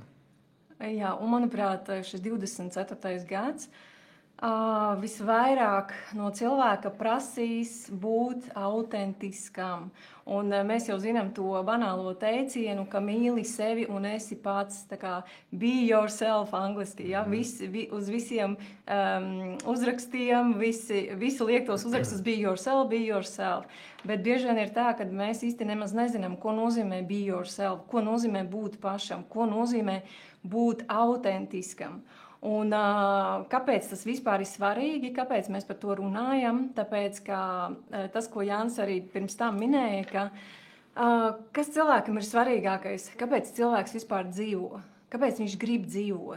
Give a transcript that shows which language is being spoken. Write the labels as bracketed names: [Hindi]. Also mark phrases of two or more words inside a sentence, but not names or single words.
[Latvian] Jā, un manuprāt, šis 24. gads visvairāk no cilvēka prasīs būt autentiskam. Un mēs jau zinām to banālo teicienu, ka mīli sevi un esi pats, tā kā [English] be yourself [Latvian] angliski, ja? Uz visiem uzrakstiem, visi liek tos uzrakstus [English] be yourself. [Latvian] Bet bieži vien ir tā, ka mēs īsti nemaz nezinām, ko nozīmē [English] be yourself, [Latvian] ko nozīmē būt pašam, ko nozīmē būt autentiskam. Un kāpēc tas vispār ir svarīgi, kāpēc mēs par to runājam? Tāpēc, ka tas, ko Jānis arī pirms tam minēja, ka kas cilvēkam ir svarīgākais, kāpēc cilvēks vispār dzīvo, kāpēc viņš grib dzīvot.